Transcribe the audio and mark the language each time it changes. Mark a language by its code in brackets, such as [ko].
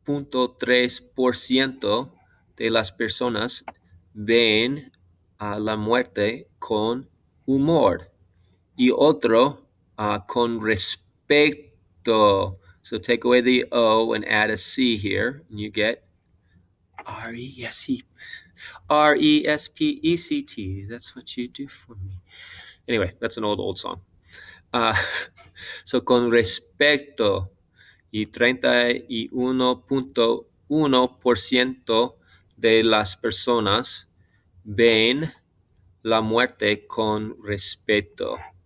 [es] 36.3% de las personas ven a la muerte con humor y otro con respeto. [en] So take away the O and add a C here, and you get R-E-S-E. Respect. That's what you do for me. Anyway, that's an old song. [es] Uh, so con respecto y 31.1% de las personas ven la muerte con respeto.